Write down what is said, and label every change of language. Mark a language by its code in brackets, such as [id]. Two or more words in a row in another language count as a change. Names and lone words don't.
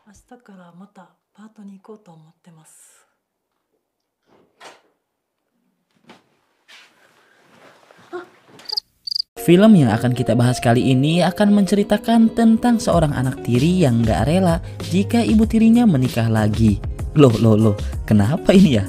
[ja] 日からまたパートに行こうと思ってます。 [id] Film yang akan kita bahas kali ini akan menceritakan tentang seorang anak tiri yang gak rela jika ibu tirinya menikah lagi. Loh, kenapa ini ya?